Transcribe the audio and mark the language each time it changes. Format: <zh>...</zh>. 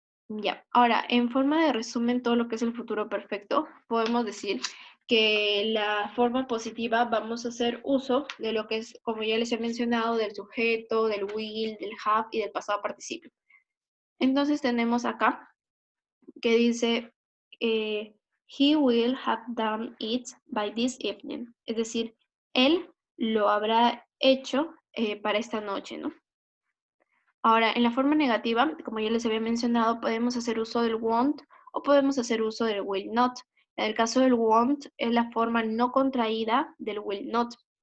<es>Ya, ahora, en forma de resumen, todo lo que es el futuro perfecto, podemos decir que la forma positiva vamos a hacer uso de lo que es, como ya les he mencionado, del sujeto, del will, del have y del pasado participio. Entonces tenemos acá que dice,</es> <en>he will have done it by this evening.</en> <es>Es decir, él lo habrá hecho para esta noche, ¿no? Ahora, en la forma negativa, como ya les había mencionado, podemos hacer uso del won't o podemos hacer uso del will not. En el caso del won't es la forma no contraída del will not.</es>